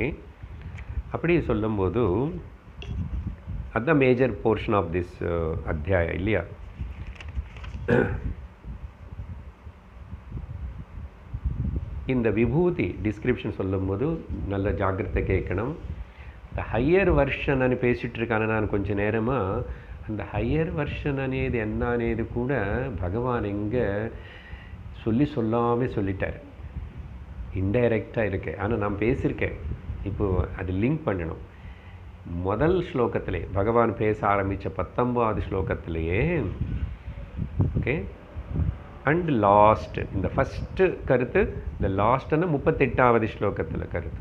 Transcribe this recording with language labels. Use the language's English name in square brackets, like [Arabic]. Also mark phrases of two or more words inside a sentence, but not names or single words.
[Tamil] அப்படி சொல்லும்போது அதுதான் [English] major portion of this [Tamil] அத்தியாயம் இல்லையா. இந்த விபூதி டிஸ்கிரிப்ஷன் சொல்லும்போது நல்ல ஜாக்கிரதை கேட்கணும். இந்த [English] higher version [Tamil] అని பேசிட்டு இருக்கானே நான் கொஞ்ச நேரமாக, அந்த [English] higher version [Tamil] అనేది என்ன అనేది கூட பகவான் எங்கே சொல்லாமல் சொல்லிட்டார். இன்டைரக்டாக இருக்கு, ஆனால் நான் பேசியிருக்கேன். இப்போது அது லிங்க் பண்ணணும். முதல் ஸ்லோகத்திலே பகவான் பேச ஆரம்பித்த 19வது ஸ்லோகத்திலேயே [English] okay and last, [Tamil] இந்த ஃபஸ்ட்டு கருத்து, இந்த லாஸ்ட்னா 38வது ஸ்லோகத்தில் கருத்து.